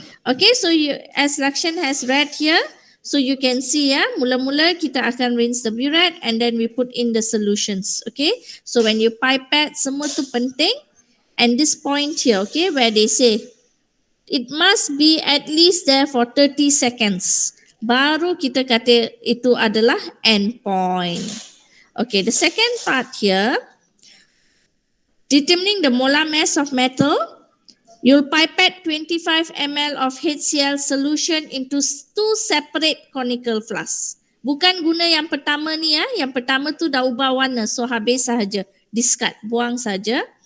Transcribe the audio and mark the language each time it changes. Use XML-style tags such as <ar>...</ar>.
<en>Okay, so as Lakshan has read here, so you can see</en> <ms>mula-mula kita akan</ms> <en>rinse the burette and then we put in the solutions. Okay, so when you pipette,</en> <ms>semua tu penting.</ms> <en>And this point here, okay, where they say it must be at least there for 30 seconds.</en> <ms>Baru kita kata itu adalah end point.</ms> <en>Okay, the second part here, determining the molar mass of metal, you'll pipette 25 ml of HCl solution into 2 separate conical flasks.</en> <ms>Bukan guna yang pertama ni yang pertama tu dah ubah warna, so habis sahaja, discard, buang saja.</ms>